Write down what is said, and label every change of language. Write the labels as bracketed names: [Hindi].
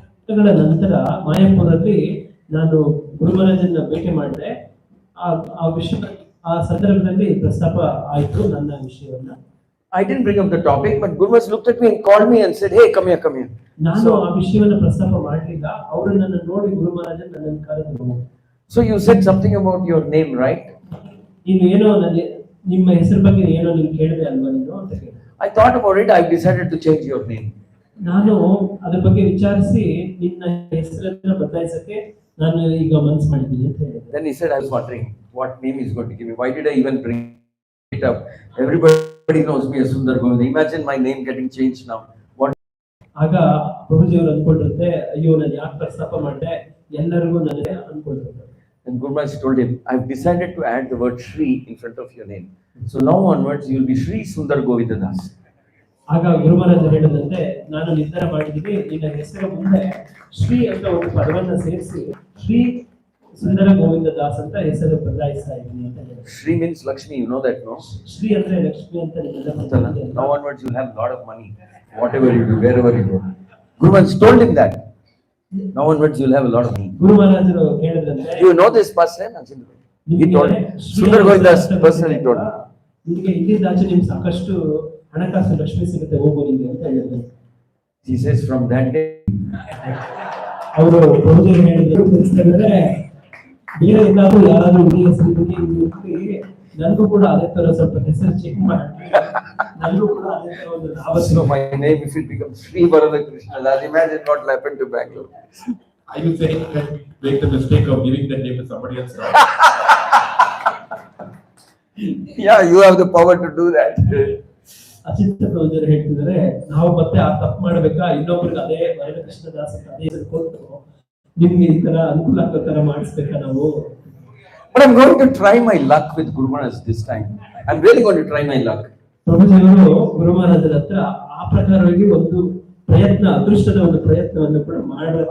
[Kannada] ನಂತರ ಮಾಯಾಪುರಲ್ಲಿ ನಾನು ಗುರು ಮಹಾರಾಜನ್ನ ಭೇಟಿ ಮಾಡಿದೆ. ಆ ವಿಷಯ ಆ ಸಂದರ್ಭದಲ್ಲಿ ಪ್ರಸ್ತಾಪ ಆಯ್ತು ನನ್ನ ವಿಷಯವನ್ನ. [English] I didn't bring up the topic, but Guru Maharaj looked at me and called me and said, hey, come here, come here. [Kannada] ನಾನು ಆ ವಿಷಯವನ್ನ ಪ್ರಸ್ತಾಪ ಮಾಡಲಿಲ್ಲ. ಅವರು ನನ್ನ ನೋಡಿ ಗುರು ಮಹಾರಾಜ ನನ್ನನ್ನು ಕರೆದರು. [English] So you said something about your name, right? [Kannada] ನೀನು ಏನೋ ನಿಮ್ಮ ಹೆಸರು ಬಗ್ಗೆ ಏನೋ ನೀನು ಕೇಳಿದೆ ಅಲ್ವಾ ನೀನು ಅಂತ ಕೇಳಿದೆ. [English] I thought about it. I decided to change your name. [Kannada] ನಾನು ಅದ್ರ ಬಗ್ಗೆ ವಿಚಾರಿಸಿ ನಿನ್ನ ಹೆಸರನ್ನ ಬದಲಾಯಿಸಕ್ಕೆ ನಾನು ಈಗ ಮನಸ್ಸು ಮಾಡಿದ್ದೀನಿ ಅಂತ ಹೇಳಿದೆ. [English] Then he said, I was wondering what name he's going to give me. Why did I even bring it up? Everybody knows me as Sundar Govinda. Imagine my name getting changed now. What? [Kannada] ಆಗ ಪ್ರಭುಜಿಯವರು ಅನ್ಕೊಂಡಿರುತ್ತೆ, ಅಯ್ಯೋ ನಾನು ಯಾಕೆ ಪ್ರಸ್ತಾಪ ಮಾಡಿದೆ, ಎಲ್ಲರಿಗೂ ನನಗೆ ಅನ್ಕೊಂಡಿರುತ್ತೆ. [English] And Guru Maharaj told him, I've decided to add the word Shri in front of your name. So now onwards, you will be Shri Sundar Govinda Das. [Kannada] ಆಗ ಗುರು ಮಹಾರಾಜ ಹೇಳಿದಂತೆ, ನಾನು ನಿರ್ಧಾರ ಮಾಡಿದ್ದೀನಿ, ನಿನ್ನ ಹೆಸರ ಮುಂದೆ ಶ್ರೀ ಅಂತ ಒಂದು ಪದವನ್ನ ಸೇರಿಸಿ ಶ್ರೀ ಸುಂದರ ಗೋವಿಂದ ದಾಸ್ ಅಂತ ಹೆಸರು ಬದಲಾಯಿಸ್ತಾ ಇದ್ದೀನಿ ಅಂತ ಹೇಳಿದ್ರು. [English] Shri means Lakshmi, you know that, no? [Kannada] Shri ಅಂದ್ರೆ ಲಕ್ಷ್ಮಿ ಅಂತ [English] Now onwards, you'll have a lot of money, whatever you do, wherever you go. Guru Maharaj told him that. Now onwards, you'll have a lot of money. [Kannada] ಗುರು ಮಹಾರಾಜರು ಹೇಳಿದಂತೆ, [English] You know this person? He told me. Sundar Govindas personally told me. [Kannada] ನಿಮಗೆ ಇಲ್ಲಿಂದಾಚೆ ನಿಮ್ಗೆ ಸಾಕಷ್ಟು ಹಣಕಾಸು ಲಕ್ಷ್ಮಿ ಸಿಗುತ್ತೆ, ಹೋಗು ನಿಮಗೆ ಅಂತ ಹೇಳಿದ್ರು. [English] He says from that day. [Kannada] ಅವರು ಪ್ರಭುಜಿಯವರು ಹೇಳಿದ್ರು, ತಿಳಿಸಿದ್ರೆ ಬೇರೆ ಎಲ್ಲಾದ್ರೂ ಯಾರಾದ್ರೂ ಈ ಹೆಸರು ಬಗ್ಗೆ ನನಗೂ ಕೂಡ ಅದೇ ತರ ಸ್ವಲ್ಪ ಹೆಸರು ಚೆಕ್ ಮಾಡಿ ನನಗೂ ಕೂಡ ಅದೇ ತರ ಒಂದು [English] So my name, if it becomes Sri Varada Krishna, that's imagine what will happen to Bengaluru. Are you saying that make the mistake of giving that name to somebody else? Yeah, you have the power to do that. [Kannada] ಅಚಿಂತ್ಯ ಪ್ರಭುಜಿಯವರು ಹೇಳ್ತಿದ್ದಾರೆ, ನಾವು ಮತ್ತೆ ಆ ತಪ್ಪು ಮಾಡ್ಬೇಕಾ, ಇನ್ನೊಬ್ರಿಗೆ ಅದೇ ಕೃಷ್ಣ ದಾಸ್ ಅಂತ ಅದೇ ಹೆಸರು ಕೊಟ್ಟು ನಿಮ್ಗೆ ಈ ತರ ಅನುಕೂಲ ಆಗೋ ತರ ಮಾಡಿಸ್ಬೇಕಾ ನಾವು. [English] But I'm going to try my luck with Guru Maharaj this time. I'm really going to try my luck. [Kannada] ಪ್ರಭುಜಿಯವರು ಗುರು ಮಹಾರಾಜರ ಹತ್ರ ಆ ಪ್ರಕಾರವಾಗಿ ಒಂದು ಪ್ರಯತ್ನ, ಅದೃಷ್ಟದ ಒಂದು ಪ್ರಯತ್ನವನ್ನು ಕೂಡ ಮಾಡಬೇಕು.